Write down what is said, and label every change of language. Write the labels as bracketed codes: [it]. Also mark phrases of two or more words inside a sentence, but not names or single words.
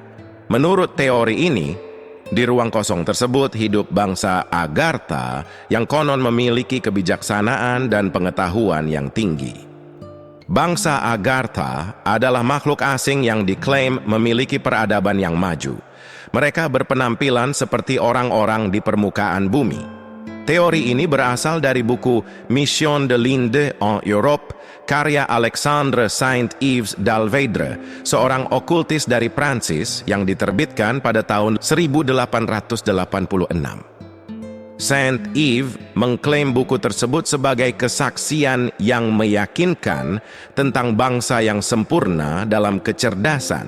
[id] Menurut teori ini, di ruang kosong tersebut hidup bangsa Agartha yang konon memiliki kebijaksanaan dan pengetahuan yang tinggi. Bangsa Agartha adalah makhluk asing yang diklaim memiliki peradaban yang maju. Mereka berpenampilan seperti orang-orang di permukaan bumi. Teori ini berasal dari buku Mission de l'Inde en Europe, karya Alexandre Saint-Yves d'Alveydre, seorang okultis dari Prancis yang diterbitkan pada tahun 1886. Saint-Yves mengklaim buku tersebut sebagai kesaksian yang meyakinkan tentang bangsa yang sempurna dalam kecerdasan.